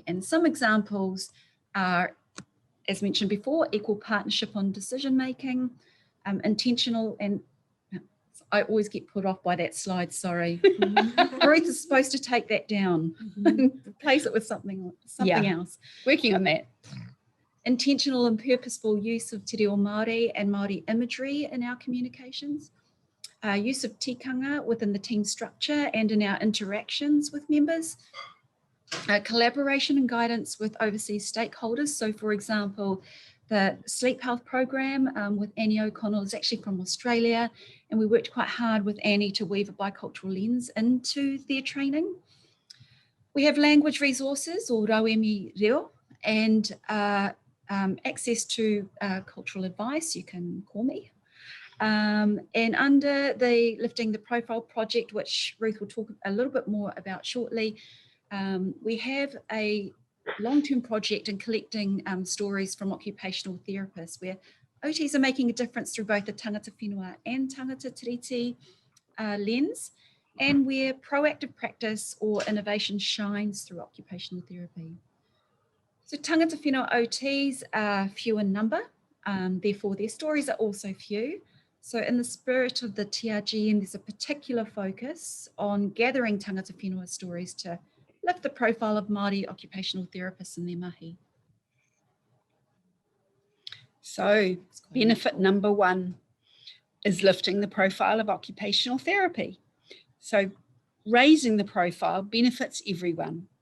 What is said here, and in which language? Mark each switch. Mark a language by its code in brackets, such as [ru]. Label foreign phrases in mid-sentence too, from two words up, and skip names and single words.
[en] And some examples are, as mentioned before, equal partnership on decision making, intentional, and I always get put off by that slide, sorry. Ruth is supposed to take that down, replace it with something else. Working on that. Intentional and purposeful use of [mi] te reo Māori [en] and Māori imagery in our communications. Use of tikanga within the team structure and in our interactions with members. Collaboration and guidance with overseas stakeholders. So for example, The sleep health program with Annie O'Connell is actually from Australia, and we worked quite hard with Annie to weave a bicultural lens into their training. We have language resources, or [mi] rauemi reo, [en] and access to cultural advice. You can call me. And under the Lifting the Profile project, which Ruth will talk a little bit more about shortly, we have a long-term project in collecting stories from occupational therapists where OTs are making a difference through both the [mi] tangata whenua [en] and [mi] tangata tiriti [en] lens, and where proactive practice or innovation shines through occupational therapy. So [mi] tangata whenua [en] OTs are few in number, therefore their stories are also few. So in the spirit of the TRGN, there's a particular focus on gathering [mi] tangata whenua [en] stories to lift the profile of Māori occupational therapists in their mahi. So benefit number one is lifting the profile of occupational therapy. So raising the profile benefits everyone.